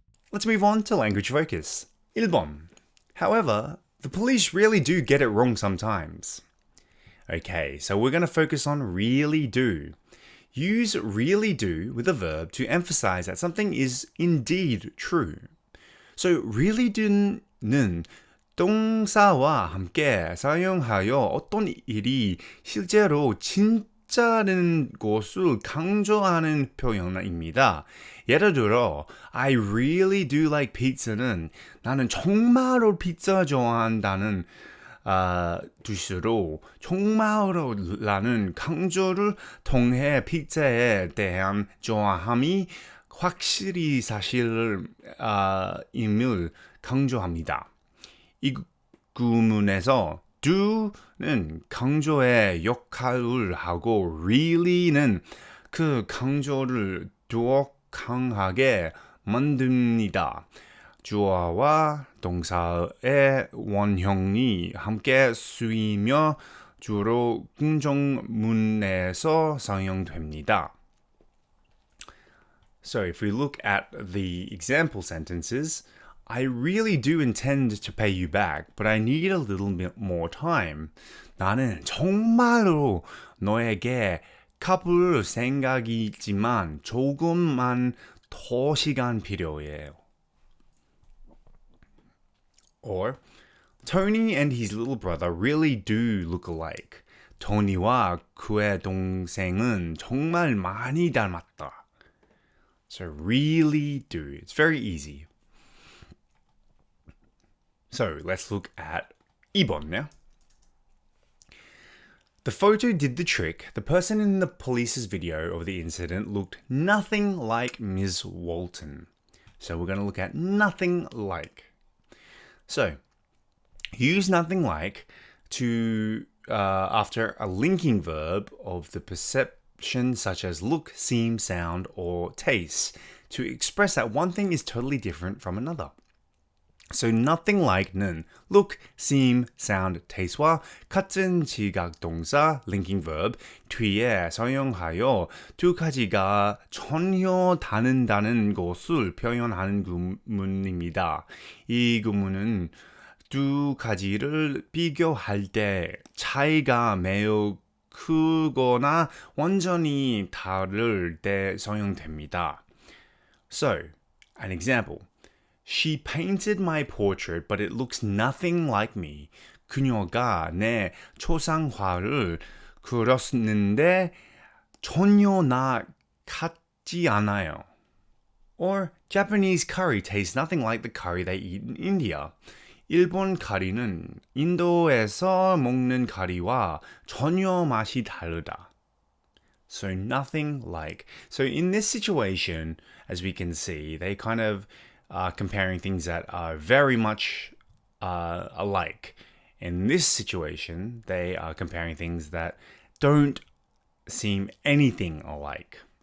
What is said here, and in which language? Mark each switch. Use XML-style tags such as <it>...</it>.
<en>Let's move on to language focus.</en> <ko>1번.</ko> <en>However, the police really do get it wrong sometimes. Okay, so we're going to focus on really do. Use really do with a verb to emphasize that something is indeed true.</en> <ko>So really do는 동사와 함께 사용하여 어떤 일이 실제로 진짜는 것을 강조하는 표현입니다. 예를 들어,</ko> <en>I really do like pizza</en> <ko>는 나는 정말로 피자 좋아한다는 뜻으로 정말로라는 강조를 통해 피자에 대한 좋아함이 확실히 사실임을 강조합니다. 이 구문에서 do는 강조의 역할을 하고 really는 그 강조를 더욱 강하게 만듭니다. 주어와 동사의 원형이 함께 쓰이며 주로 긍정문에서 사용됩니다.</ko> <en>So if we look at the example sentences, I really do intend to pay you back, but I need a little bit more time.</en> <ko>나는 정말로 너에게 갚을 생각이 있지만 조금만 더 시간 필요해요.</ko> <en>Or, Tony and his little brother really do look alike.</en> <ko>토니와 그의 동생은 정말 많이 닮았다.</ko> <en>So really do. It's very easy. So let's look at 2번 now. The photo did the trick. The person in the police's video of the incident looked nothing like Ms. Walton. So we're going to look at nothing like. So use nothing like to after a linking verb of the perception such as look, seem, sound, or taste to express that one thing is totally different from another.</en> <ko>So nothing like는 look, seem, sound, taste와 같은 지각 동사 linking verb 뒤에 사용하여 두 가지가 전혀 다른다는 것을 표현하는 구문입니다. 이 구문은 두 가지를 비교할 때 차이가 매우 크거나 완전히 다를 때 사용됩니다.</ko> <en>So, an example. She painted my portrait, but it looks nothing like me.</en> <ko>그녀가 내 초상화를 그렸는데 전혀 나 같지 않아요.</ko> <en>Or Japanese curry tastes nothing like the curry they eat in India.</en> <ko>일본 카리는 인도에서 먹는 카리와 전혀 맛이 다르다.</ko> <en>So nothing like. So in this situation, as we can see, they kind of comparing things that are very much alike. In this situation, they are comparing things that don't seem anything alike.</en>